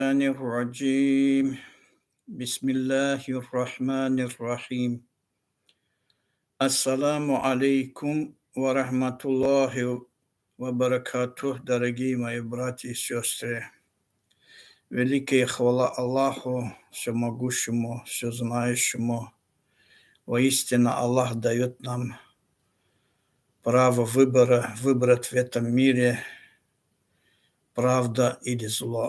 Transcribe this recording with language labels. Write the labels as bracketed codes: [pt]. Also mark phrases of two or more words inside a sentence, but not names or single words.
[ar] الرجيم بسم الله الرحمن الرحيم السلام عليكم ورحمة الله وبركاته, [ru] дорогие мои братья и сестры. Великая хвала Аллаху, всемогущему, всезнающему. Воистину Аллах дает нам право выбора, выбрать в этом мире правда или зло.